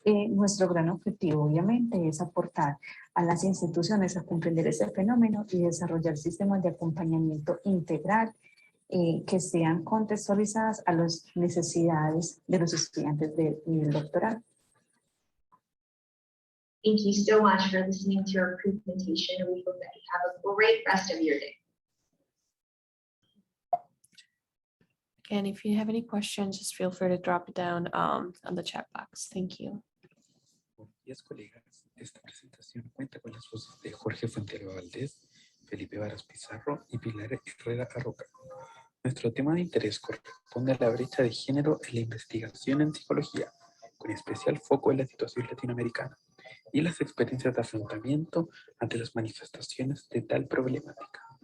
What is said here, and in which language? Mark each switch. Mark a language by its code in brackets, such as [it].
[es] Nuestro gran objetivo, obviamente, es aportar a las instituciones a comprender ese fenómeno y desarrollar sistemas de acompañamiento integral que sean contextualizadas a las necesidades de los estudiantes del nivel doctoral. [en] Thank you so much for listening to our presentation. We hope that you have a great rest of your day. Again, if you have any questions, just feel free to drop it down on the chat box. Thank you. [es] Buenos días, colegas. Esta presentación cuenta con las voces de Jorge Fuentealba Valdés, Felipe Varas Pizarro y Pilar Herrera Arroca. Nuestro tema de interés corresponde a la brecha de género en la investigación en psicología, con especial foco en la situación latinoamericana y las experiencias de afrontamiento ante las manifestaciones de tal problemática.